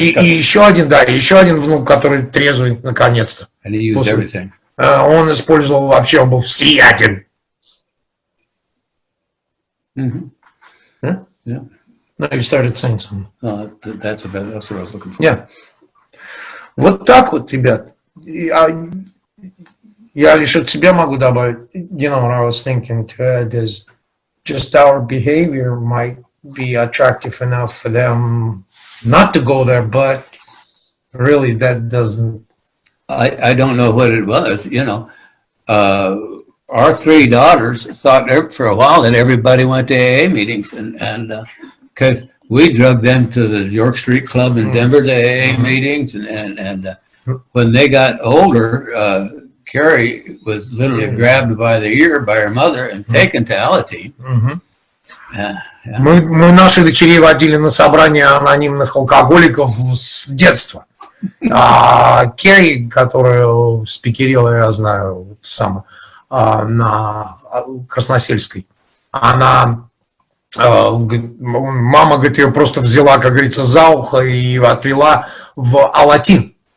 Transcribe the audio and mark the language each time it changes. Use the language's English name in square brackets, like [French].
[Russian] И еще один, да, еще один внук, который трезвый наконец-то. [English] And he used everything. [Russian] Он использовал вообще, он был всеяден. [English] Yeah. No, you started saying something. That's what I was looking for. [Russian] Yeah. Вот так вот, ребят. Я лишь от себя могу добавить. [English] You know what I was thinking to add is just our behavior might be attractive enough for them not to go there, but really that doesn't. I don't know what it was, you know. Our 3 daughters thought for a while that everybody went to AA meetings, and because we drug them to the York Street Club in Denver to AA meetings, and when they got older, Carrie was literally grabbed by the ear by her mother and taken to Alateen. [Russian] Мы наших дочерей водили на собрания анонимных алкоголиков с детства. А Керри, которая спикерила, я знаю, на Красносельской, она, мама, говорит, ее просто взяла, как говорится, за ухо и отвела в Алатин.